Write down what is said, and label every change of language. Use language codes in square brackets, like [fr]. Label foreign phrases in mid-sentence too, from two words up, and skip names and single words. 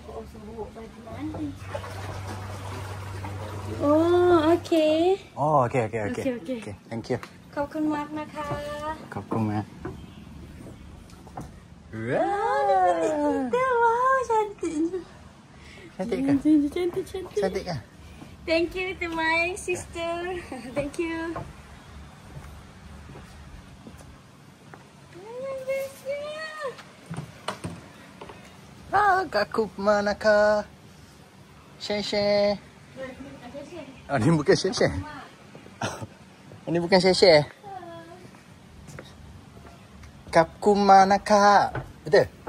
[en] Oh, okay. Oh, okay. Okay. Thank you. [th] ขอบคุณมากนะคะ ขอบคุณมาก [ms] Wow, cantik. Cantik kan? Cantik. Cantik kan? [en] Thank you to my sister. Thank you. [ms] Kakak manakah? Shen. Oh, ini bukan Shen. Ini bukan Shen. Kakak manakah? Betul?